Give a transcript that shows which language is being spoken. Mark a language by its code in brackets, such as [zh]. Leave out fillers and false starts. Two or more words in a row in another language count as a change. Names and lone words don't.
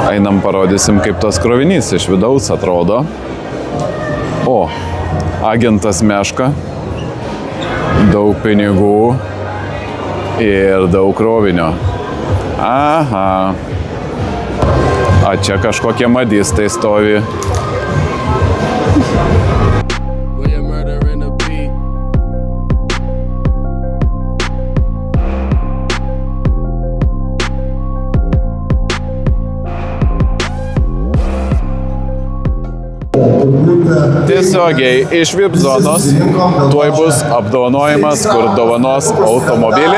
[lt] Einam parodysim, kaip tas krovinys iš vidaus atrodo. O, agentas meška, daug pinigų ir daug krovinio. Aha. A čia kažkokie madistai stovi. [en] Where your murder in the beat. [lt] Tiesiogiai iš VIP zonos tuoj bus apdovanojimas, kur dovanos automobilį.